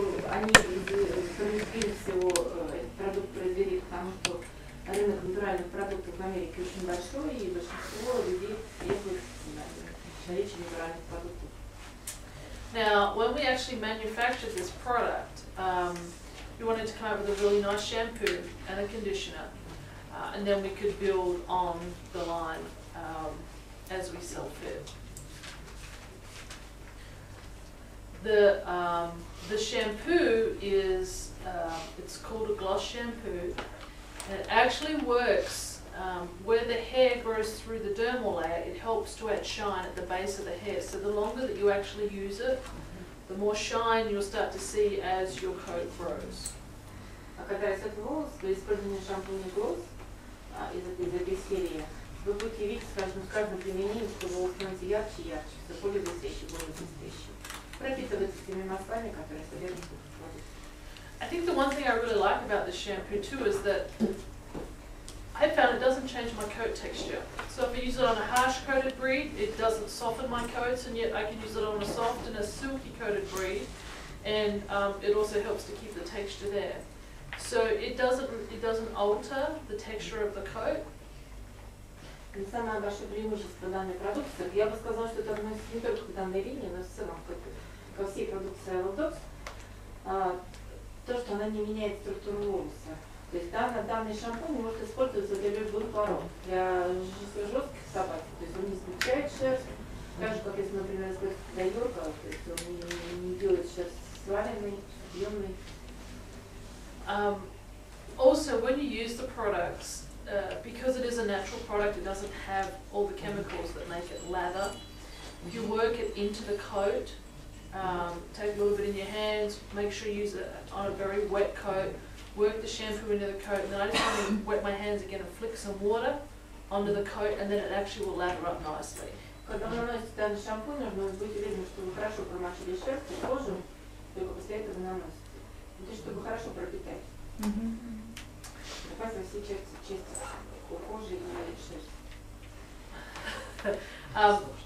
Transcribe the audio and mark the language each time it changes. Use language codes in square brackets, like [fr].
[ru] они справедливее всего этот продукт произвели, потому что рынок натуральных продуктов в Америке очень большой, и большинство людей требует наличия натуральных продуктов. [en] Now, when we actually manufactured this product, we wanted to come up with a really nice shampoo and a conditioner, and then we could build on the line as we sell fit. The shampoo is, it's called a gloss shampoo, and it actually works where the hair grows through the dermal layer. It helps to add shine at the base of the hair. So the longer that you actually use it, the more shine you'll start to see as your coat grows. [ru] А когда растет волос, при использовании шампуня глосс из этой серии, вы будете видеть с каждым применением, что волос становится ярче и ярче, все более блестящий, более блестящий. Пропитывается теми маслами, которые содержат в продукте. [en] I think the one thing I really like about this shampoo too is that I found it doesn't change my coat texture. So if I use it on a harsh coated breed, it doesn't soften my coats, and yet I can use it on a soft and a silky coated breed, and it also helps to keep the texture there. So it doesn't alter the texture of the coat. [ru] Самое большое преимущество данной продукции, я бы сказала, что это относится не только к данной линии, но в целом ко всей продукции Dogs, то, что она не меняет структуру волоса. То есть данный шампунь может использоваться для любых пород, для жестких собак, то есть он не смягчает шерсть, так же, как если, например, использовать для йорка, то есть он не делает шерсть сваленной, объемной. [en] Also, when you use the products, because it is a natural product, it doesn't have all the chemicals that make it lather. If you work it into the coat, take a little bit in your hands, make sure you use it on a very wet coat, work the shampoo into the coat, and then I just want to wet my hands again and flick some water onto the coat, and then it actually will lather up nicely. [ru] Когда вы наносите данный шампунь, нужно быть уверенным, что вы хорошо промочили шерсть и кожу, только после этого вы наносите. То есть, чтобы хорошо пропитать. Показывать все части кожи и шерсть.